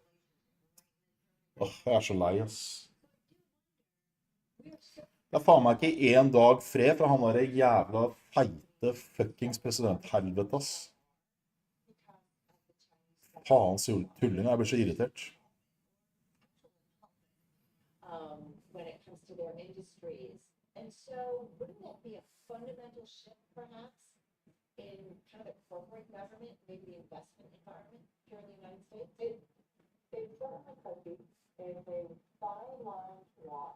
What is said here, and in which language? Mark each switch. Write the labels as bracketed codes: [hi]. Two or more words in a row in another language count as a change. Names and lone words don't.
[no] Jeg er så lei, ass. Det er faen meg ikke en dag fred fra han der jævla feite fuckings presidenthelvete, ass. Faens tulling, jeg blir så irritert. [en] When it comes to their industries. And so wouldn't that be a fundamental shift perhaps in kind of the corporate government, maybe the investment environment here in the United States? It certainly could be. It's a fine line to walk.